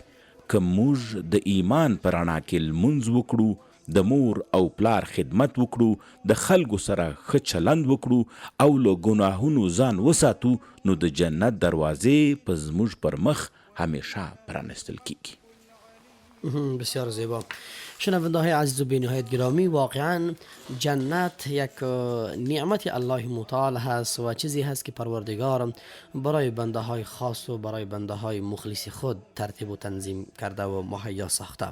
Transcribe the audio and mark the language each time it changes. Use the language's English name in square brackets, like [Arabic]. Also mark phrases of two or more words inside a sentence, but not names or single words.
[Pashto] که موږ د ایمان په رڼا کې لمونځ وکړو، د مور او پلار خدمت وکړو، د خلکو سره ښه چلند وکړو او له ګناهونو ځان وساتو، نو د جنت دروازې په زموږ پر مخ همیشه پرانستل کیږي. [Persian] بسیار زیبا. شنونده های عزیز و بی‌نهایت گرامی، واقعا جنت یک نعمت الله متعال هست و چیزی هست که پروردگار برای بنده های خاص و برای بنده های مخلص خود ترتیب و تنظیم کرده و مهیا ساخته.